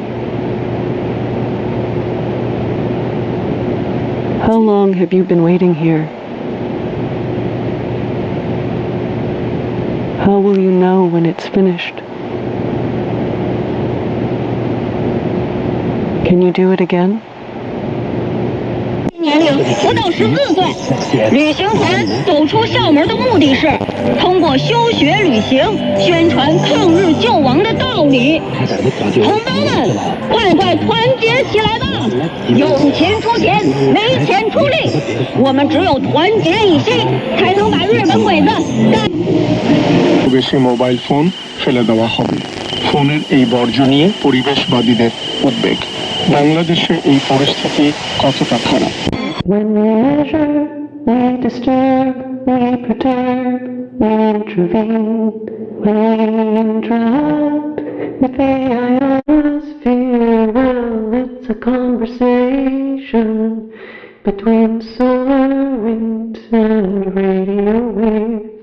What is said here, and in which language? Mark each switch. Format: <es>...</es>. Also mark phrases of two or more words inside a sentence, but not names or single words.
<en>How long have you been waiting here? How will you know when it's finished? Can you do it again?</en> <zh>年龄不到14岁，旅行团走出校门的目的是通过休学旅行宣传抗日救亡的道理。同胞们，快团结起来吧！有钱出钱，没钱出力，我们只有团结一心，才能把日本鬼子干。</zh> <bn>বেশি মোবাইল ফোন ফেলে দেওয়া হবে। ফোনের এই বর্জ্য নিয়ে পরিবেশবাদীদের উদ্বেগ। বাংলাদেশে এই পরিস্থিতি কতটা খারাপ?</bn> <en>When we measure, we disturb, we perturb, we intervene. When we interrupt with the ionosphere, well, it's a conversation between solar winds and radio waves.</en>